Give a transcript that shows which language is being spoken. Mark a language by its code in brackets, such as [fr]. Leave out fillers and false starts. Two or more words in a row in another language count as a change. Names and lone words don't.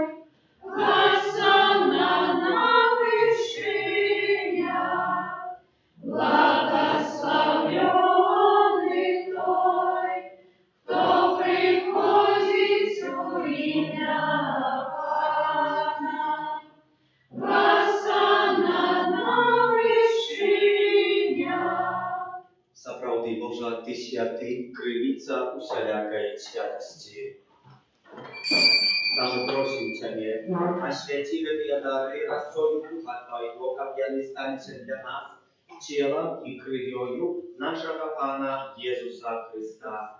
[ru] Госанна на вышинях, благословенный Той, кто приходит у имя Пана. Госанна на вышинях. [be] Сапраўды, Божа, Ты святы, крыніца усялякай святасці. Таму просім Цябе, асвяці гэтыя дары рассою Духа Твайго, каб яны сталіся для нас целом і крывёю нашага Пана Езуса Христа.